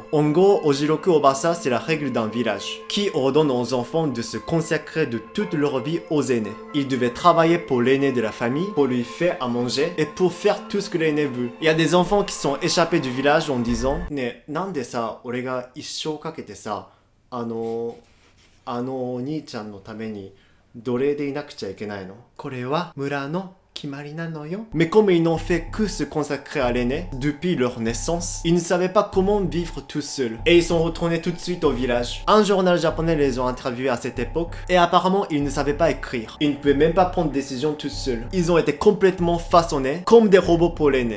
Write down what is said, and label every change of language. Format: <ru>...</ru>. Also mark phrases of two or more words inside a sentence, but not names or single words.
<fr>En gros, Ojiroku Obasa, c'est la règle d'un village, qui ordonne aux enfants de se consacrer de toute leur vie aux aînés. Ils devaient travailler pour l'aîné de la famille, pour lui faire à manger, et pour faire tout ce que l'aîné veut. Il y a des enfants qui sont échappés du village en disant «</fr> <ja>ねえ、なんでさ, 俺が一生かけてさ、あのお兄ちゃんのために奴隷でいなくちゃいけないの？これは村の決まりなのよ。」</ja> <fr>Mais comme ils n'ont fait que se consacrer à l'aîné depuis leur naissance, ils ne savaient pas comment vivre tout seuls. Et ils sont retournés tout de suite au village. Un journal japonais les ont interviewés à cette époque et apparemment ils ne savaient pas écrire. Ils ne pouvaient même pas prendre de décision tout seuls. Ils ont été complètement façonnés comme des robots pour l'aîné.</fr>